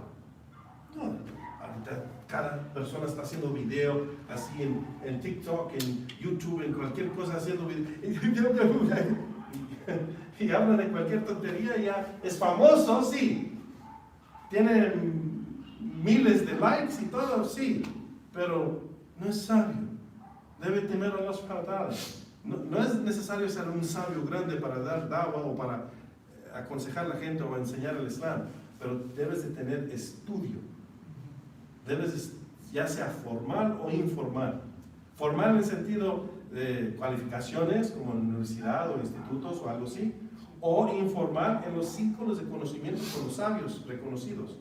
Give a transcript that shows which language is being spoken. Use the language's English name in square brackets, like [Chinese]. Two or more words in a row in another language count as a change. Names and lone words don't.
[Spanish] No, ahorita cada persona está haciendo video así en TikTok, en YouTube, en cualquier cosa haciendo video. Y hablan de cualquier tontería, ya es famoso, sí. Tiene miles de likes y todo, sí. Pero no es sabio. Debe temer a [Arabic] الله سبحانه وتعالى. [Spanish] No es necesario ser un sabio grande para dar dawah o para aconsejar a la gente o enseñar el Islam, pero debes de tener estudio. Debes, ya sea formal o informal. Formal en el sentido de cualificaciones como en universidad o institutos o algo así, o informal en los círculos de conocimiento con los sabios reconocidos.